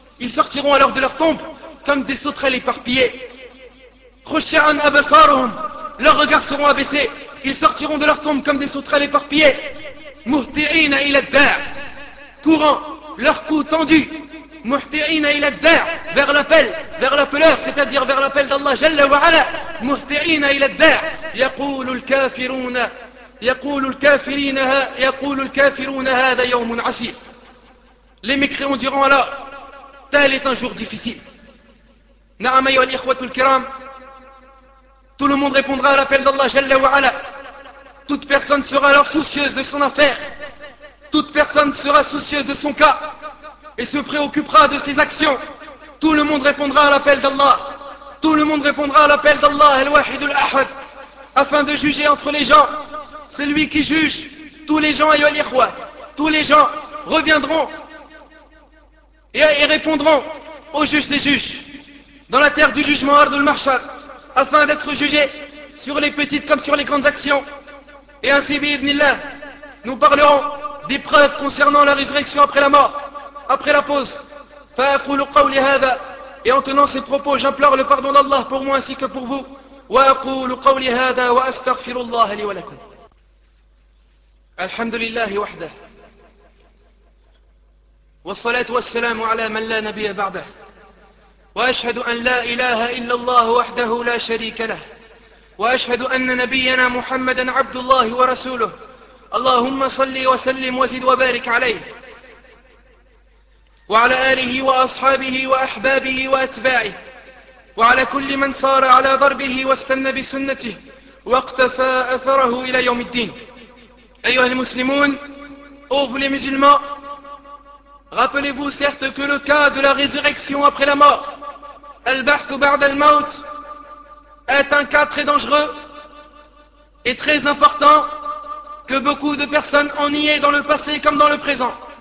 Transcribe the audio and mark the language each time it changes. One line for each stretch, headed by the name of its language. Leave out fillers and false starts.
French: Ils sortiront alors de leur tombe comme des sauterelles éparpillées.
Arabic: خُشِّعًا أَبَصَارُهُمْ,
French: leurs regards seront abaissés. Ils sortiront de leur tombe comme des sauterelles éparpillées.
Arabic: مُهْتِعِينَ إِلَى الدَّاعِ,
French: courant, leur cou tendu.
Arabic: مُهْتِعِينَ إِلَى الدَّاعِ,
French: vers l'appel, vers l'appeleur, c'est-à-dire vers l'appel d'Allah Jalla wa Ala.
Arabic: مُهْتِعِينَ إِلَى الدَّاعِ, يَقُولُ الْكَافِرُونَ, يقول الكافرون هذا يوم عسير.
French: Les mécréants diront alors, tel est un jour difficile.
Arabic: نعم أيها الإخوة الكرام,
French: tout le monde répondra à l'appel d'Allah Jalla wa Ala. Toute personne sera alors soucieuse de son affaire. Toute personne sera soucieuse de son cas et se préoccupera de ses actions. Tout le monde répondra à l'appel d'Allah. Tout le monde répondra à l'appel d'Allah Al-Wahid Al-Ahad, afin de juger entre les gens. Celui qui juge tous les gens, ayol ikhwa, tous les gens reviendront et répondront au juge des juges dans la terre du jugement Ardul Mahshar, afin d'être jugés sur les petites comme sur les grandes actions. Et ainsi bi'idnillah, nous parlerons des preuves concernant la résurrection après la mort, après la pause.
Arabic: فَأَقُولُ قَوْلِ هَذَا,
French: et en tenant ces propos, j'implore le pardon d'Allah pour moi ainsi que pour vous.
Arabic: وَأَقُولُ قَوْلِ هَذَا وَأَسْتَغْفِرُ اللَّهَ لِي وَلَكُمْ. الحمد لله وحده والصلاة والسلام على من لا نبي بعده وأشهد أن لا إله إلا الله وحده لا شريك له وأشهد أن نبينا محمدا عبد الله ورسوله اللهم صلي وسلم وزد وبارك عليه وعلى آله وأصحابه وأحبابه وأتباعه وعلى كل من صار على ضربه واستنى بسنته واقتفى أثره إلى يوم الدين. Ayyuha al-Muslimoun,
French: ô vous les musulmans, rappelez-vous certes que le cas de la résurrection après la mort,
Arabic: al-Ba'th ba'd al-Maut,
French: est un cas très dangereux et très important que beaucoup de personnes ont nié dans le passé comme dans le présent.